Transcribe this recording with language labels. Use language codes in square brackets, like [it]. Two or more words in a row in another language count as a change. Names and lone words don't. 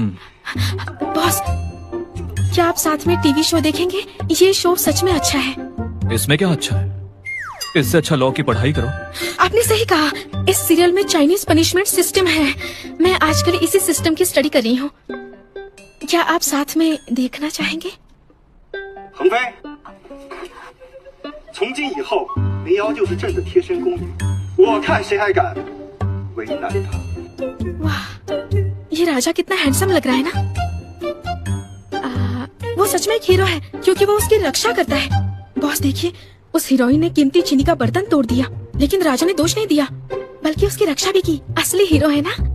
[hi] बॉस, क्या आप साथ में [en] TV show [hi] देखेंगे? ये शो सच में अच्छा है। इसमें क्या अच्छा है? इससे अच्छा लॉ की पढ़ाई करो। आपने सही कहा, इस सीरियल में [en] Chinese punishment system [hi] है। मैं आजकल इसी सिस्टम की स्टडी कर रही हूँ। क्या आप साथ में देखना चाहेंगे? [zh] 恒飞，从今以后，林瑶就是朕的贴身宫女，我看谁还敢为难她。 [hi] वाह, ये राजा कितना हैंडसम लग रहा है ना। वो सच में एक हीरो है क्योंकि वो उसकी रक्षा करता है। बॉस देखिए, उस हीरोइन ने कीमती चीनी का बर्तन तोड़ दिया, लेकिन राजा ने दोष नहीं दिया, बल्कि उसकी रक्षा भी की। असली हीरो है ना।